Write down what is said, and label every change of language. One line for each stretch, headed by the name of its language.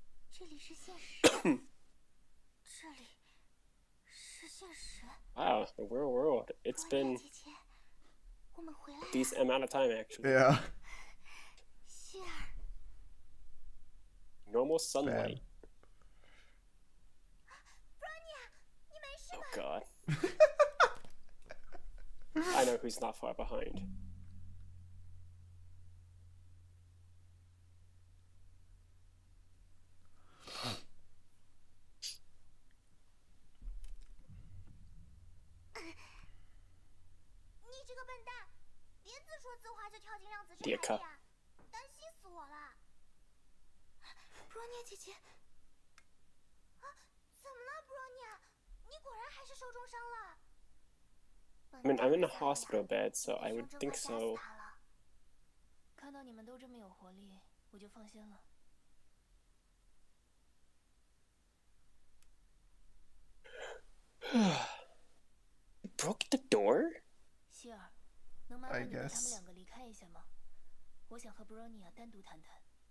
Chinese: 这里是现实，这里是现实。
English: Wow, the real world. It's been
Chinese: 姐姐，我们回来了。
English: decent amount of time, actually. Yeah.
Chinese: 希尔，
English: Normal sunlight.
Chinese: Bronya，你没事 Oh 吧？
English: god. I know who's not far behind.
Chinese: 个笨蛋，别自说自话就跳进量子之
English: Dear
Chinese: 海了呀！担心死我了。布罗尼亚姐姐，啊，怎么了，布罗尼亚？你果然还是受重伤了。
English: I mean, I'm in a hospital bed, so I would think so.
Chinese: 看到你们都这么有活力，我就放心了。
English: Broke the door?
Chinese: 希尔，能麻烦你带他们两个离开一下吗？我想和布罗尼亚单独谈谈。